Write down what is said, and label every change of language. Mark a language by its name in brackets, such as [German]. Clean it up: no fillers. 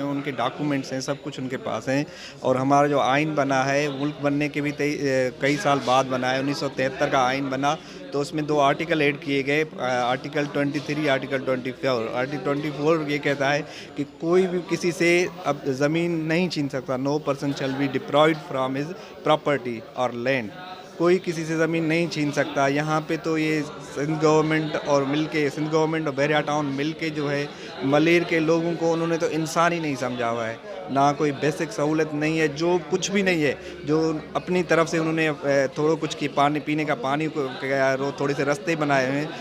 [Urdu] ان کے ڈاکومنٹس ہیں, سب کچھ ان کے پاس ہیں. اور ہمارا جو آئین بنا ہے, ملک بننے کے بھی کئی سال بعد بنا ہے. 1973 کا آئین بنا, تو اس میں 2 آرٹیکل ایڈ کیے گئے, آرٹیکل 23, آرٹیکل 24. آرٹیکل 24 یہ کہتا ہے کہ کوئی بھی کسی سے اب زمین نہیں چھین سکتا. [English] No person shall be deprived from his property or land. [Urdu] کوئی کسی سے زمین نہیں چھین سکتا. یہاں پہ تو یہ سندھ گورنمنٹ اور بحیرہ ٹاؤن مل کے جو ہے ملیر کے لوگوں کو انہوں نے تو انسان ہی نہیں سمجھا ہوا ہے. نہ کوئی بیسک سہولت نہیں ہے, جو کچھ بھی نہیں ہے, جو اپنی طرف سے انہوں نے تھوڑا کچھ کی پانی پینے کا پانی تھوڑے سے رستے بنائے ہوئے ہیں.